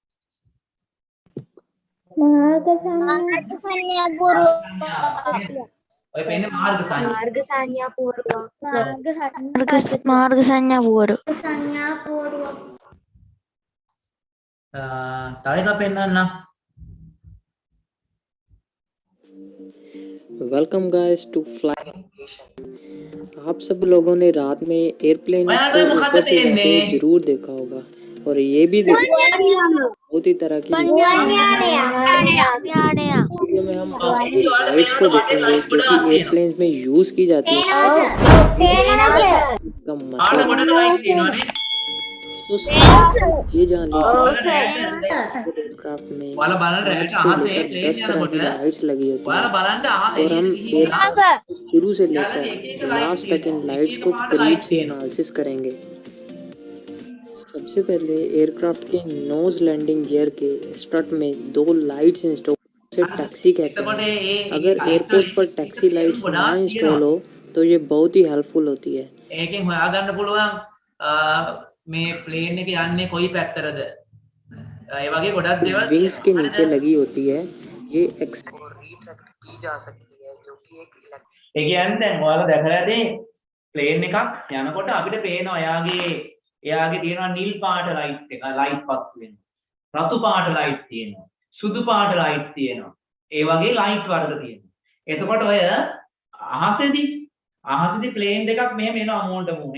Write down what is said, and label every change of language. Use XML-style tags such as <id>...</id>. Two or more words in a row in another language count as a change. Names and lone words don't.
<si>මාර්ග සංඥා පුරුව. ඔය පේන්නේ මාර්ග සංඥා. මාර්ග සංඥා පුරුව. මාර්ග සංඥා පුවරු. සංඥා පුරුව. තව එකක් පෙන්නන්න.</si> <en>Welcome guys to fly.</en> <hi>आप सब लोगों ने रात में एयरप्लेन को ऊपर से जाते हुए जरूर देखा होगा और ये भी देखा बहुत ही तरह की वीडियो में हम लाइट्स को देखेंगे जो कि एयरप्लेन में यूज की जाती है। का मतलब ये जान लीजिए एयरक्राफ्ट में</hi> <si>ඔයාලා බලන්න රැට අහසේ 10 ප්ලේන්</si> <hi>तरह की</hi> <si>යනකොට</si> <hi>लाइट्स लगी होती</hi> <si>ඔයාලා</si> <hi>है</hi> <si>බලන්න</si> <hi>और हम शुरू से लेकर लास्ट तक इन लाइट्स को करीब से एनालिसिस करेंगे। सबसे पहले एयरक्राफ्ट के</hi> <en>nose landing gear</en> <hi>के स्ट्रट में 2 लाइट्स इंस्टॉल से टैक्सी कहते हैं। अगर एयरपोर्ट पर</hi> <en>taxi lights</en> <hi>ना इंस्टॉल हो तो ये बहुत ही हेल्पफुल होती है।</hi> <si>ඒකෙන් හොයාගන්න පුළුවන් මේ ප්ලේන් එක යන්නේ කොයි පැත්තටද ඒ වගේ ගොඩක් දේවල්</si> <hi>विंग्स के नीचे लगी होती है। ये रिट्रैक्ट की जा सकती है जो कि एक</hi> <si>ඒ කියන්නේ දැන් ඔයාලා දැකලා ඇති ප්ලේන් එකක් යනකොට අපිට පේනවා එයාගේ තියෙනවා නිල් පාට ලයිට් එක ලයිට් පත්තු වෙනවා රතු පාට ලයිට් තියෙනවා සුදු පාට ලයිට් තියෙනවා ඒ වගේ ලයිට් වර්ග තියෙනවා එතකොට ඔය අහසේදී අහසේදී ප්ලේන් දෙකක් මෙහෙම එනවා මූණට මූණ.</si>